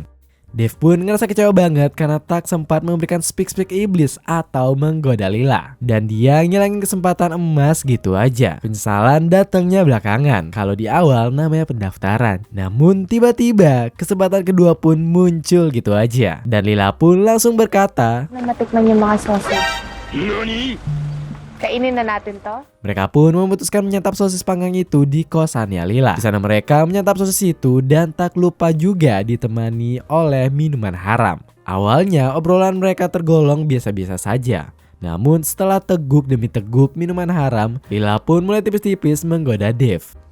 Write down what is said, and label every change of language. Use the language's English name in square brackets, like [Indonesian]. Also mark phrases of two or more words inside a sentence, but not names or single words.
[Indonesian] Dave pun ngerasa kecewa banget karena tak sempat memberikan speak iblis atau menggoda Lila. Dan dia ngilangin kesempatan emas gitu aja. Penyesalan datangnya belakangan, kalau di awal namanya pendaftaran. Namun tiba-tiba kesempatan kedua pun muncul gitu aja. Dan Lila pun langsung berkata, [Filipino] Matikman yung mga sausage. Kainin na natin to. [Indonesian] mereka pun memutuskan menyantap sosis panggang itu di kosannya Lila. Di sana mereka menyantap sosis itu dan tak lupa juga ditemani oleh minuman haram. Awalnya obrolan mereka tergolong biasa-biasa saja. Namun setelah teguk demi teguk minuman haram, Lila pun mulai tipis-tipis menggoda Dave.